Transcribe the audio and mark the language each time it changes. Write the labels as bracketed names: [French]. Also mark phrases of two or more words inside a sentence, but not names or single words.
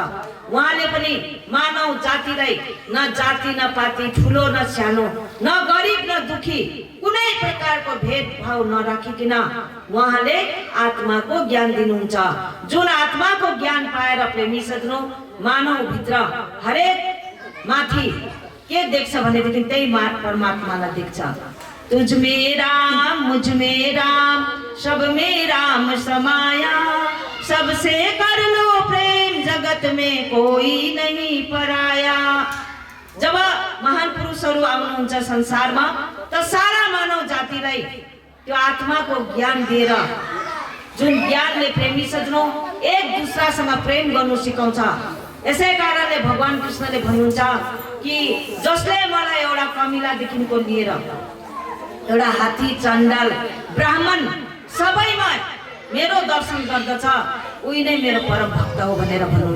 [Nepali] उहाँले पनि मानव जातिलाई न जाति न पाति, ठुलो न सानो, न गरिब न दुखी, कुनै प्रकारको भेदभाव नराखिकन उहाँले आत्माको ज्ञान दिनुहुन्छ। जुन आत्माको ज्ञान पाएर प्रेमी सज्जनौ मानव भित्र हरेक माथि के देख्छ भनेदेखि त्यही परमात्मालाई देख्छ। [Hindi] तुझ में राम मुझ में राम सब में राम समाया, सबसे कर लो प्रेम, जगत में कोई नहीं पराया। [Nepali] जब महान पुरुषहरू आउनुहुन्छ संसारमा त सारा मानव जातिलाई त्यो आत्माको ज्ञान दिएर, जुन ज्ञानले प्रेमी सज्जनौ एक दुसरासँग प्रेम गर्नु सिकाउँछ। यसै कारणले भगवान कृष्णले भन्नुहुन्छ कि जसले मलाई एउटा कमिलादेखिको लिएर एउटा हात्ती, चण्डाल, ब्राह्मण सबैमा मेरो दर्शन गर्दछ, उही नै मेरो परम भक्त हो भनेर भन्नुहुन्छ।